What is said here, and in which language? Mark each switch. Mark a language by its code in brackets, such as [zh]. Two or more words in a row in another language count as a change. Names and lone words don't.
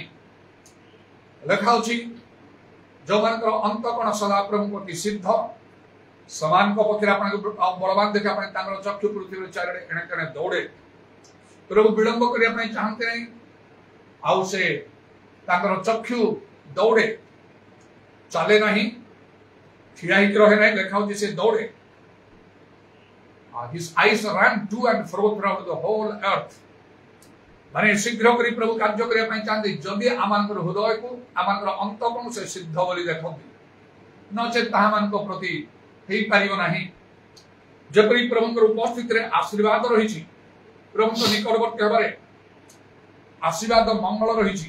[or] ଲେଖା ଅଛି ଯେଉଁମାନଙ୍କର ଅନ୍ତଃକରଣ ସଦା ପ୍ରଭୁଙ୍କ ପ୍ରତି ସିଦ୍ଧ ସେମାନଙ୍କ ପକ୍ଷରେ ଆପଣଙ୍କୁ ବଳବାନ ଦେଖିବା ପାଇଁ ତାଙ୍କର ଚକ୍ଷୁ ପୃଥିବୀରେ ଚାରିଆଡ଼େ ଏଣେ ତେଣେ ଦୌଡ଼େ। ପ୍ରଭୁ ବିଳମ୍ବ କରିବା ପାଇଁ ଚାହାନ୍ତି ନାହିଁ ଆଉ ସେ ତାଙ୍କର ଚକ୍ଷୁ ଦୌଡ଼େ ଚାଲେ ନାହିଁ ଠିଆ ହେଇକି ରହେ ନାହିଁ। ଲେଖା ହେଉଛି ସେ ଦୌଡ଼େ। [en] His eyes run to and fro throughout the whole earth। [or] ମାନେ ଶୀଘ୍ର କରି ପ୍ରଭୁ କାର୍ଯ୍ୟ କରିବା ପାଇଁ ଚାହାନ୍ତି। ଯଦି ଆମମାନଙ୍କର ହୃଦୟକୁ ଆମମାନଙ୍କର ଅନ୍ତଃକରଣ ସେ ସିଦ୍ଧ ବୋଲି ଦେଖନ୍ତି ନଚେତ୍ ତାହାମାନଙ୍କ ପ୍ରତି ହେଇପାରିବ ନାହିଁ। ଯେପରି ପ୍ରଭୁଙ୍କର ଉପସ୍ଥିତିରେ ଆଶୀର୍ବାଦ ରହିଛି ପ୍ରଭୁଙ୍କ ନିକଟବର୍ତ୍ତୀ ହେବାରେ ଆଶୀର୍ବାଦ ମଙ୍ଗଳ ରହିଛି।